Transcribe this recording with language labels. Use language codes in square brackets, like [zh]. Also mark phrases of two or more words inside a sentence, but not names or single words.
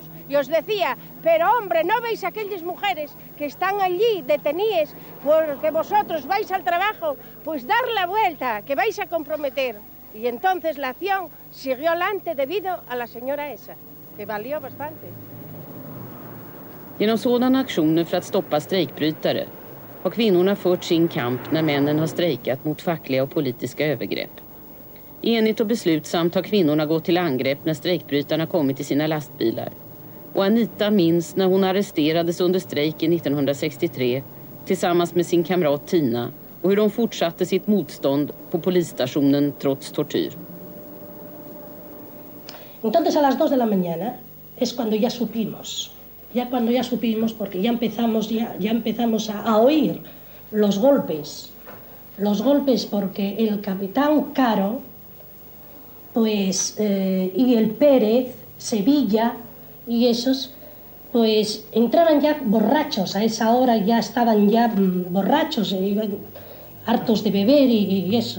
[es] Y os decía, pero hombre, ¿no veis aquellas mujeres que están allí detenidas porque vosotros vais al trabajo? Pues dar la vuelta, que vais a comprometer. Y entonces la acción siguió adelante debido a la señora esa, que valió bastante. [sv] Genom sådana aktioner för att stoppa strejkbrytare har kvinnorna fört sin kamp när männen har strejkat mot fackliga och politiska övergrepp. Enigt och beslutsamt har kvinnorna gått till angrepp när strejkbrytarna kommit i sina lastbilar. Och Anita minns när hon arresterades under strejken 1963 tillsammans med sin kamrat Tina och hur de fortsatte sitt motstånd på polisstationen trots tortyr. [es] Entonces a las 2 de la mañana es cuando ya supimos, porque ya empezamos a oír los golpes porque el capitán Caro, pues, y el Pérez, Sevilla y esos, pues entraban ya borrachos, a esa hora ya estaban ya borrachos, iban hartos de beber y eso.